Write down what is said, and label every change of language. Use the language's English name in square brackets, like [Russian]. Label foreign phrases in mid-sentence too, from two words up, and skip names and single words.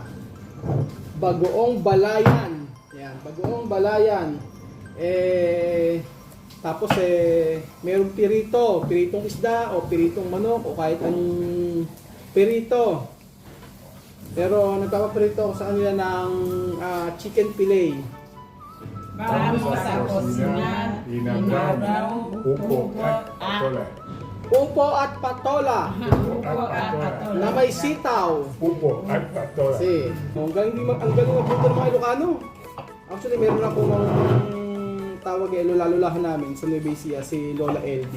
[Filipino] Bagoong balayan. Yan, bagoong balayan. Tapos mayroong piritong isda o piritong manok o kahit anong pirito. Pero nagpapaprito ako sa kanila ng [English] chicken fillet. [Spanish] Vamos a cocinar [Filipino] Inabraw, upo at patola. Upo at patola na may sitaw. Upo at patola. Kasi, ang galing magluto ng mga Ilocano. Actually, meron akong tawag lola-lolahan namin sa Nueva Ecija, si Lola LD.